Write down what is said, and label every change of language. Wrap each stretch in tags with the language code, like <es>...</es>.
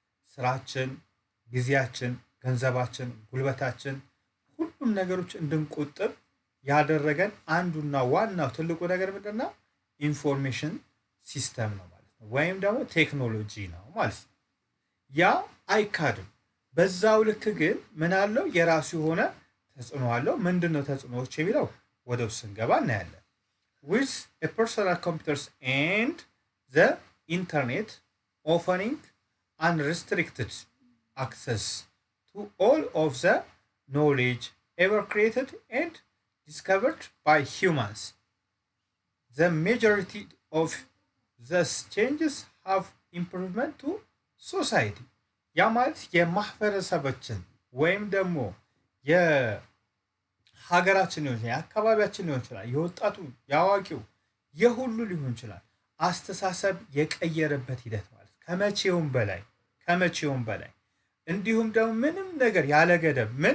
<am>ስራችን፣ ጊዜያችን፣ ገንዘባችን፣ ጉልበታችን ሁሉም ነገሮች እንድንቆጥብ ያደረገን አንዱና ዋናው ትልቁ ነገር ምንድነው? ኢንፎርሜሽን ሲስተም ነው ማለት ነው፣ ወይም ደግሞ ቴክኖሎጂ ነው ማለት ነው። ያ አይካድም። በዛው ልክ ግን ምን አለው? የራሱ የሆነ ተጽዕኖ አለው። ምንድነው ተጽዕኖዎች የሚለው ወደ ውስጥ ስንገባ እናያለን።</am> <en>with a personal computers and the internet offering unrestricted access to all of the knowledge ever created and discovered by humans. The majority of these changes have improvement to society.</en> <am>ያ ማለት የማህበረሰባችን ወይም ደግሞ የሀገራችን ሊሆን ይችላል፣ የአካባቢያችን ሊሆን ይችላል፣ የወጣቱ የአዋቂው የሁሉ ሊሆን ይችላል አስተሳሰብ የቀየረበት ሂደት ማለት ከመቼውም በላይ እንዲሁም ደግሞ ምንም ነገር ያለ ገደብ</am>